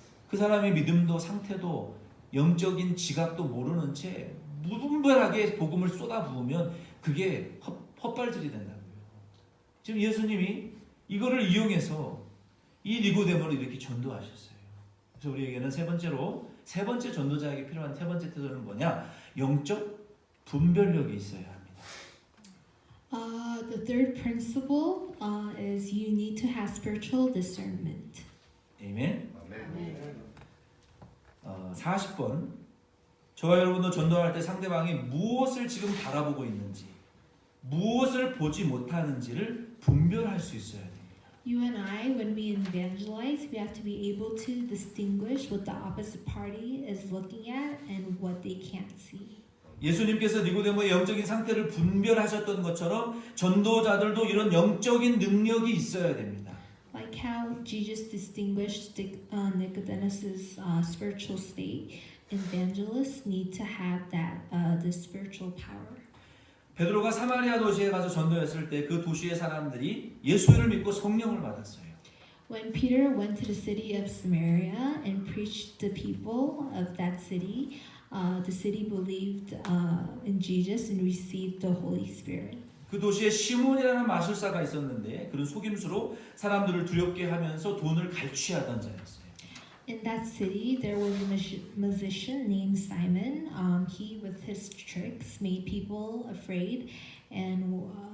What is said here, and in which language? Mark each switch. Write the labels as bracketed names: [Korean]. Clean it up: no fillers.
[Korean] 그 사람의 믿음도 상태도 영적인 지각도 모르는 채 무분별하게 복음을 쏟아부으면 그게 헛발질이 된다고요. 지금 예수님이 이거를 이용해서 이 니고데모를 이렇게 전도하셨어요. 그래서 우리에게는 세 번째 전도자에게 필요한 세 번째 태도는 뭐냐? 영적 분별력이 있어야 합니다. [English] The third principle is you need to have spiritual discernment. [Korean] 아멘. 아멘. 40번. 저와 여러분도 전도할 때 상대방이 무엇을 지금 바라보고 있는지, 무엇을 보지 못하는지를 분별할 수 있어야 됩니다. [English] You and I, when we evangelize, we have to be able to distinguish what the opposite party is looking at and what they can't see. [Korean] 예수님께서 니고데모의 영적인 상태를 분별하셨던 것처럼 전도자들도 이런 영적인 능력이 있어야 됩니다. [English] Like how Jesus distinguished Nicodemus' spiritual state, evangelists need to have that the spiritual power. [Korean] 베드로가 사마리아 도시에 가서 전도했을 때 그 도시의 사람들이 예수를 믿고 성령을 받았어요. [English] When Peter went to the city of Samaria and preached to the people of that city, the city believed in Jesus and received the Holy Spirit. [Korean] 그 도시에 시몬이라는 마술사가 있었는데 그는 속임수로 사람들을 두렵게 하면서 돈을 갈취하던 자였어요. [English] In that city, there was a musician named Simon. He, with his tricks, made people afraid, and